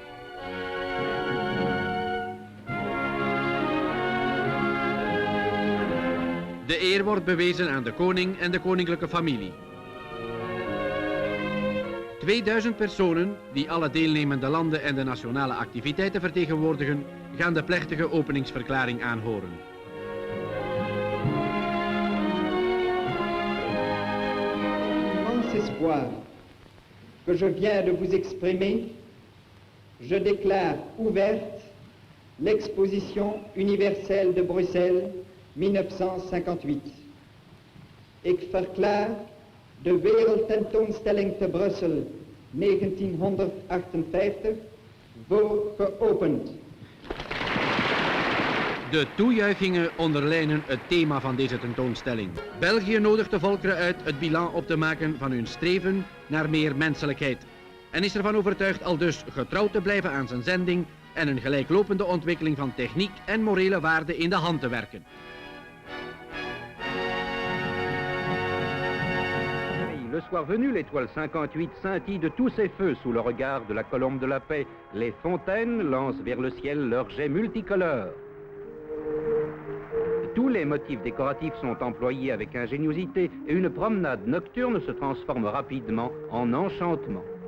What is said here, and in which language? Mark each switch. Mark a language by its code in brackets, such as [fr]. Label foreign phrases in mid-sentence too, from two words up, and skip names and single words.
[nl] De eer wordt bewezen aan de koning en de koninklijke familie. 2000 personen, die alle deelnemende landen en de nationale activiteiten vertegenwoordigen, gaan de plechtige openingsverklaring aanhoren. [fr] Immense espoir que je viens de vous exprimer, je déclare ouverte l'exposition universelle de Bruxelles 1958. [nl] Ik verklaar de Wereldtentoonstelling te Brussel 1958 voor geopend. De toejuichingen onderlijnen het thema van deze tentoonstelling. België nodigt de volkeren uit het bilan op te maken van hun streven naar meer menselijkheid. en is ervan overtuigd aldus getrouw te blijven aan zijn zending en een gelijklopende ontwikkeling van techniek en morele waarden in de hand te werken. [fr] Le soir venu, l'étoile 58 scintille de tous ses feux sous le regard de la colombe de la paix. Les fontaines lancent vers le ciel leurs jets multicolores. Tous les motifs décoratifs sont employés avec ingéniosité et une promenade nocturne se transforme rapidement en enchantement.